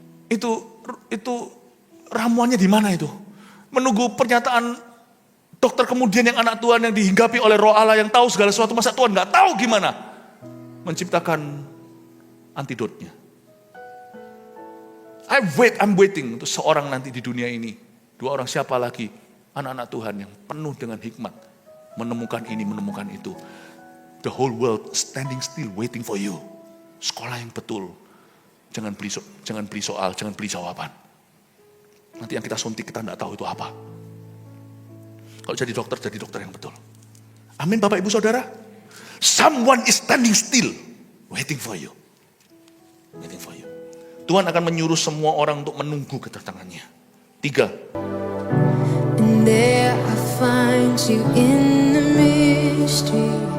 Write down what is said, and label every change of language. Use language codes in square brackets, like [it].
[id] Itu ramuannya di mana itu? Menunggu pernyataan dokter kemudian yang anak Tuhan yang dihinggapi oleh Roh Allah yang tahu segala sesuatu, masa Tuhan nggak tahu gimana menciptakan antidotnya. [en] I'm waiting [id] untuk seorang nanti di dunia ini. 2 orang siapa lagi? Anak-anak Tuhan yang penuh dengan hikmat. Menemukan ini, menemukan itu. [en] The whole world standing still waiting for you. [id] Sekolah yang betul. Jangan beli soal, jangan beli jawaban. Nanti yang kita suntik kita tidak tahu itu apa. Kalau jadi dokter yang betul. Amin Bapak Ibu Saudara. [en] Someone is standing still, waiting for you. Waiting for you. [id] Tuhan akan menyuruh semua orang untuk menunggu kedatangannya. 3. [en] And there I find you in the mystery.